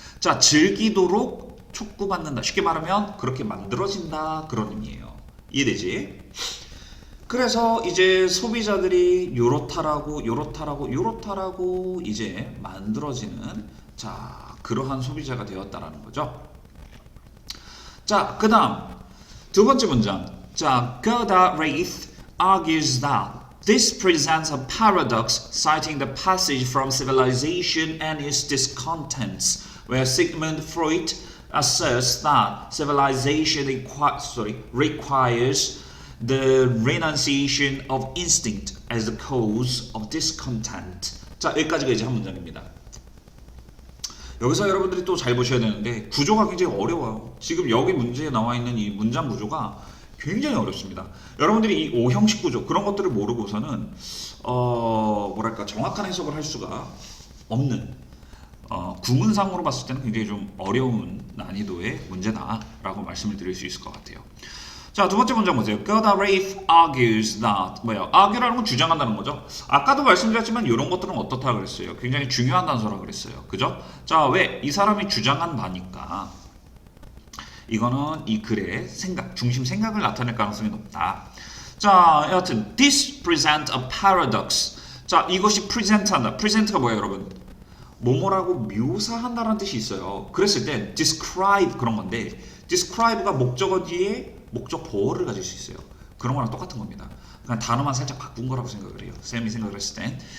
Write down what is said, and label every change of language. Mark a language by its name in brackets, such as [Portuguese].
[Korean] 자 즐기도록 촉구받는다. 쉽게 말하면 그렇게 만들어진다 그런 의미예요. 이해되지? 그래서 이제 소비자들이 요렇다라고 이제 만들어지는 자 그러한 소비자가 되었다라는 거죠. 자 그다음 두 번째 문장. [English] 자 Gerda Reith argues that this presents a paradox, citing the passage from Civilization and its discontents, where Sigmund Freud asserts that civilization requires the renunciation of instinct as the cause of discontent. [Korean] 자 여기까지가 이제 한 문장입니다. 여기서 여러분들이 또 잘 보셔야 되는데 구조가 굉장히 어려워요. 지금 여기 문제에 나와 있는 이 문장 구조가 굉장히 어렵습니다. 여러분들이 이 오형식 구조 그런 것들을 모르고서는 뭐랄까 정확한 해석을 할 수가 없는 구문상으로 봤을 때는 굉장히 좀 어려운 난이도의 문제다라고 말씀을 드릴 수 있을 것 같아요. 자, 두 번째 문장 보세요. [English] Gerda Reith argues that [Korean] 뭐예요? argue라는 건 주장한다는 거죠. 아까도 말씀드렸지만 이런 것들은 어떻다 그랬어요. 굉장히 중요한 단서라 그랬어요. 그죠? 자, 왜? 이 사람이 주장한 바니까 이거는 이 글의 중심 생각을 나타낼 가능성이 높다. 자, 여하튼 [English] this presents a paradox. [Korean] 자, 이것이 present한다. present가 뭐예요, 여러분? 뭐뭐라고 묘사한다라는 뜻이 있어요. 그랬을 때 describe 그런 건데 describe가 목적어 뒤에 목적 보호를 가질 수 있어요. 그런 거랑 똑같은 겁니다. 그냥 단어만 살짝 바꾼 거라고 생각을 해요. 쌤이 생각을 했을 땐.